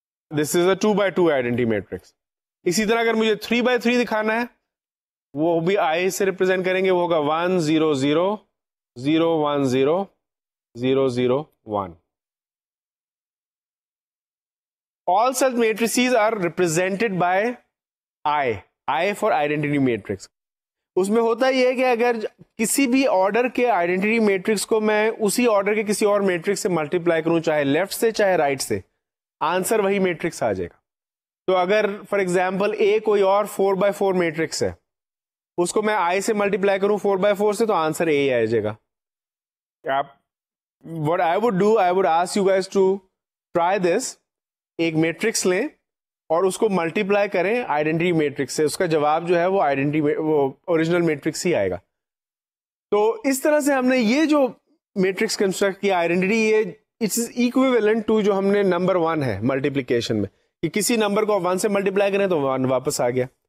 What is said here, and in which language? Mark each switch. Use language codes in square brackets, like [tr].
[en] This is a 2x2 identity matrix. [ur] اسی طرح اگر مجھے 3x3 دکھانا ہے وہ بھی آئی سے ریپرزینٹ کریں گے, وہ ہوگا 1 0 0 0 1 0 0 0 1. [en] All such matrices are represented by I for identity matrix. [ur] اس میں ہوتا یہ ہے کہ اگر کسی بھی آرڈر کے آئیڈینٹی میٹرکس کو میں اسی آرڈر کے کسی اور میٹرکس سے ملٹیپلائی کروں, چاہے لیفٹ سے چاہے رائٹ سے, آنسر وہی میٹرکس آ جائے گا. تو اگر فار ایگزامپل اے کوئی اور 4x4 میٹرکس ہے, اس کو میں آئی سے ملٹیپلائی کروں 4x4 سے, تو آنسر اے ہی آ جائے گا. [en] What I would do, I would ask you guys to try this. [ur] ایک میٹرکس لیں اور اس کو ملٹیپلائی کریں آئیڈینٹی میٹرکس سے, اس کا جواب جو ہے وہ اوریجنل میٹرکس ہی آئے گا. تو اس طرح سے ہم نے یہ جو میٹرکس کنسٹرکٹ کیا آئیڈینٹی, یہ اٹس ایکویولنٹ ٹو جو ہم نے نمبر 1 ہے ملٹیپلیکیشن میں, کہ کسی نمبر کو 1 سے ملٹیپلائی کریں تو 1 واپس آ گیا.